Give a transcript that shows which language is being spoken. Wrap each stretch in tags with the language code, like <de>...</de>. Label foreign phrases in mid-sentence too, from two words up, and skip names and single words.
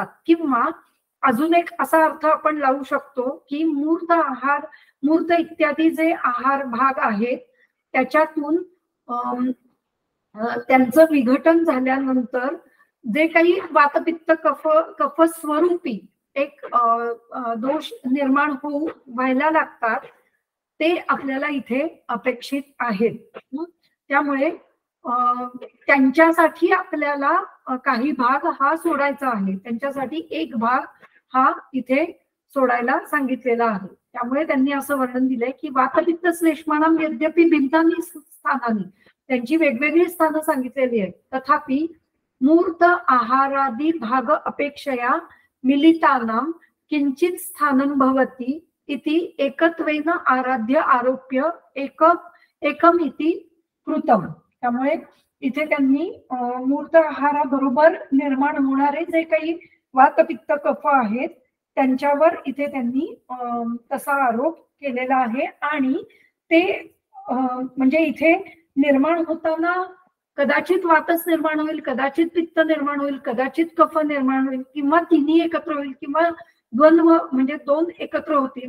<mr>किंवा अजून एक असा अर्थ आपण लावू शकतो की मूर्त आहार, मूर्त इत्यादी जे आहार भाग आहेत त्याच्यातून त्यांचं विघटन झाल्यानंतर जे काही वातपित्त कफ स्वरूपी एक दोष निर्माण व्हायला लागतात ते आपल्याला इथे अपेक्षित आहेत. त्यामुळे त्यांच्यासाठी आपल्याला काही भाग हा सोडायचा आहे, त्यांच्यासाठी एक भाग हा इथे सोडायला सांगितलेला आहे. त्यामुळे त्यांनी असं वर्णन दिलंय की</mr> <sa>वातपित्त श्लेष्माणां यद्यपि भिन्नानि स्थानानि,</sa> <mr>त्यांची वेगवेगळी स्थानं सांगितलेली आहेत,</mr> <sa>तथापि मूर्त आहारादि भाग अपेक्षया मिलितानां किंचित स्थानं भवति इति एकत्वेन आराध्य आरोप्य एकम इति कृतम.</sa> <mr>त्यामुळे इथे त्यांनी मूर्त आहाराबरोबर निर्माण होणारे जे काही वातपित्त कफ आहेत त्यांच्यावर इथे त्यांनी तसा आरोप केलेला आहे. आणि ते म्हणजे इथे निर्माण होताना कदाचित वातच निर्माण होईल, कदाचित पित्त निर्माण होईल, कदाचित कफ निर्माण होईल, किंवा तिन्ही एकत्र होईल, किंवा द्वंद्व म्हणजे दोन एकत्र होतील.</mr>